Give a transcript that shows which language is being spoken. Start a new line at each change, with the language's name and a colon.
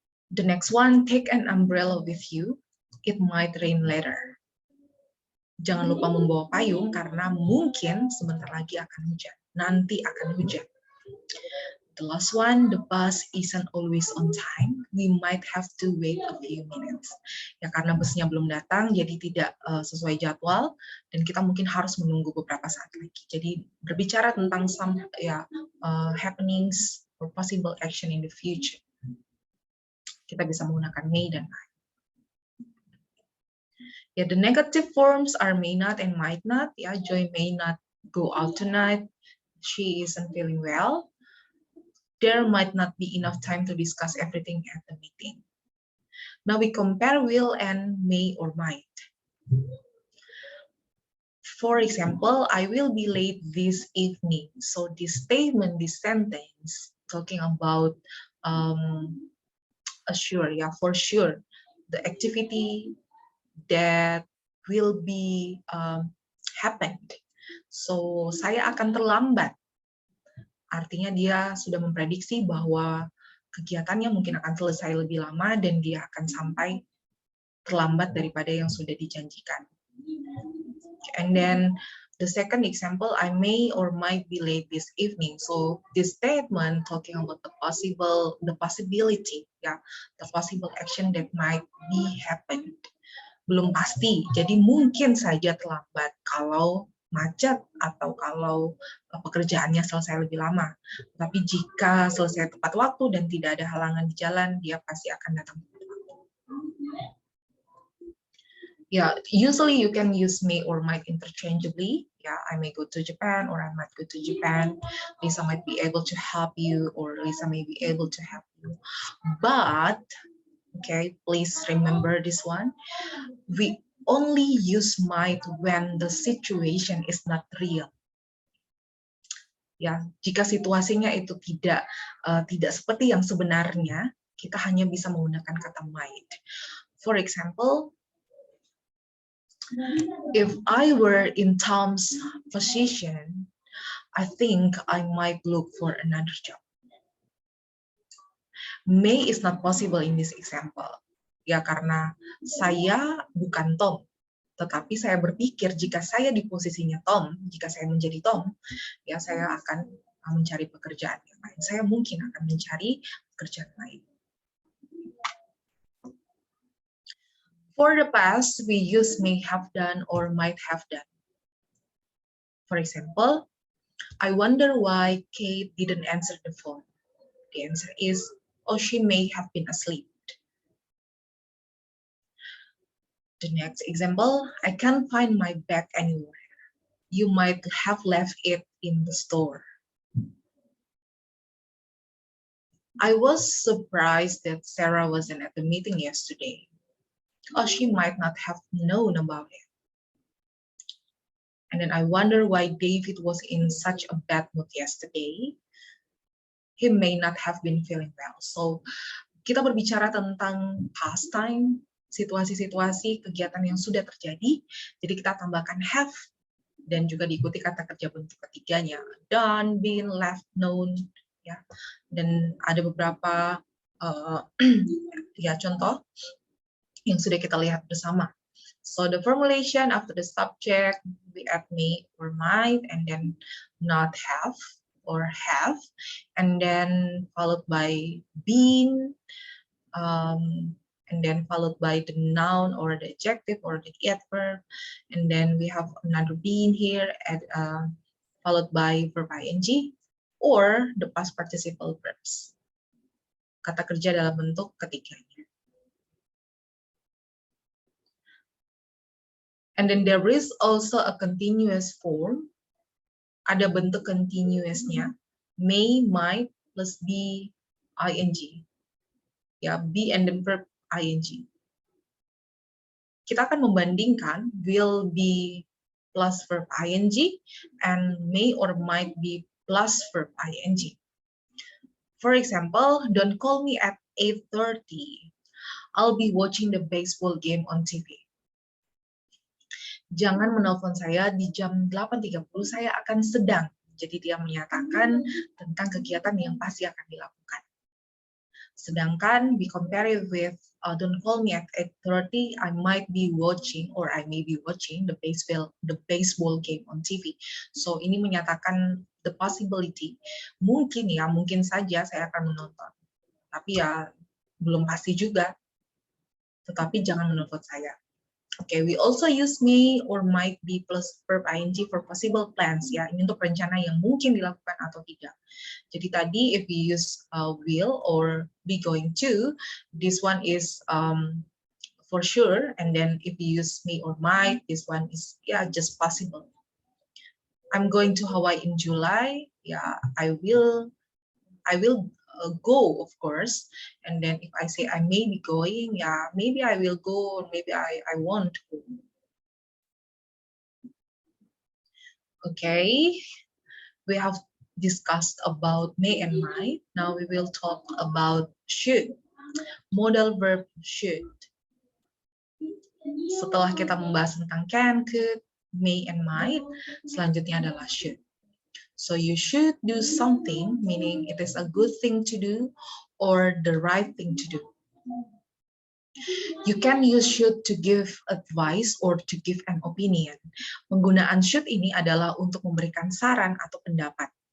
English: The next one, take an umbrella with you. It might rain later.
Indonesian: Jangan lupa membawa payung karena mungkin sebentar lagi akan hujan. Nanti akan hujan.
English: The last one, the bus isn't always on time. We might have to wait a few minutes.
Indonesian: Ya karena busnya belum datang, jadi tidak sesuai jadwal, dan kita mungkin harus menunggu beberapa saat lagi. Jadi berbicara tentang
English: some happenings or possible action in the future.
Indonesian: Kita bisa menggunakan may dan might.
English: Yeah, the negative forms are may not and might not. Yeah, Joy may not go out tonight. She isn't feeling well. There might not be enough time to discuss everything at the meeting. Now we compare will and may or might. For example, I will be late this evening. So this statement, this sentence, talking about assure, yeah, for sure, the activity that will be happened.
Indonesian: So saya akan terlambat. Artinya dia sudah memprediksi bahwa kegiatannya mungkin akan selesai lebih lama dan dia akan sampai terlambat daripada yang sudah dijanjikan.
English: And then the second example, I may or might be late this evening. So this statement talking about the possibility, yeah, the possible action that might be happened.
Indonesian: Belum pasti, jadi mungkin saja terlambat kalau macet atau kalau pekerjaannya selesai lebih lama. Tapi jika selesai tepat waktu dan tidak ada halangan di jalan, dia pasti akan datang tepat waktu.
English: Yeah, usually you can use may or might interchangeably. Yeah, I may go to Japan or I might go to Japan. Lisa might be able to help you or Lisa may be able to help you. But, okay, please remember this one. We only use might when the situation is not real.
Indonesian: Ya, jika situasinya itu tidak seperti yang sebenarnya, Kita hanya bisa menggunakan kata might.
English: For example, if I were in Tom's position, I think I might look for another job. May is not possible in this example.
Indonesian: Ya, karena saya bukan Tom. Tetapi saya berpikir jika saya di posisinya Tom, jika saya menjadi Tom, ya saya akan mencari pekerjaan yang lain. Saya mungkin akan mencari pekerjaan lain.
English: For the past, we use may have done or might have done. For example, I wonder why Kate didn't answer the phone. The answer is, oh, she may have been asleep. The next example, I can't find my bag anywhere. You might have left it in the store. I was surprised that Sarah wasn't at the meeting yesterday. Oh, she might not have known about it. And then I wonder why David was in such a bad mood yesterday. He may not have been feeling well.
Indonesian: So, kita berbicara tentang past time, situasi-situasi, kegiatan yang sudah terjadi. Jadi kita tambahkan have, dan juga diikuti kata kerja bentuk ketiganya. Done, been, left, known. Ya. Dan ada beberapa ya contoh yang sudah kita lihat bersama.
English: So the formulation after the subject, we add may or might, and then not have or have, and then followed by been, and then followed by the noun or the adjective or the adverb, and then we have another been here, followed by verb ing, or the past participle verbs.
Indonesian: Kata kerja dalam bentuk ketiganya.
English: And then there is also a continuous form.
Indonesian: Ada bentuk continuousnya.
English: May, might, plus be, ing. Ya, be and then verb ing.
Indonesian: Kita akan membandingkan will be plus verb ing and may or might be plus verb ing.
English: For example, don't call me at 8:30. I'll be watching the baseball game on TV.
Indonesian: Jangan menelpon saya di jam 8:30, saya akan sedang. Jadi dia menyatakan tentang kegiatan yang pasti akan dilakukan. Sedangkan
English: we compare it with don't call me at 8:30, I might be watching or I may be watching the baseball game on TV.
Indonesian: So ini menyatakan
English: the possibility,
Indonesian: mungkin saja saya akan menonton. Tapi ya belum pasti juga. Tetapi jangan menelpon saya.
English: Okay, we also use may or might be plus verb ing for possible plans.
Indonesian: Ya, ini untuk rencana yang mungkin dilakukan atau tidak. Jadi tadi
English: if we use will or be going to, this one is for sure. And then if we use may or might, this one is just possible. I'm going to Hawaii in July. Yeah, I will go, of course. And then if I say I may be going, maybe I will go, or maybe I won't go. Okay, we have discussed about may and might. Now we will talk about should. Modal verb should.
Indonesian: Setelah kita membahas tentang can, could, may, and might, selanjutnya adalah should.
English: So you should do something, meaning it is a good thing to do or the right thing to do. You can use should to give advice or to give an opinion.
Indonesian: Penggunaan should ini adalah untuk memberikan saran atau pendapat.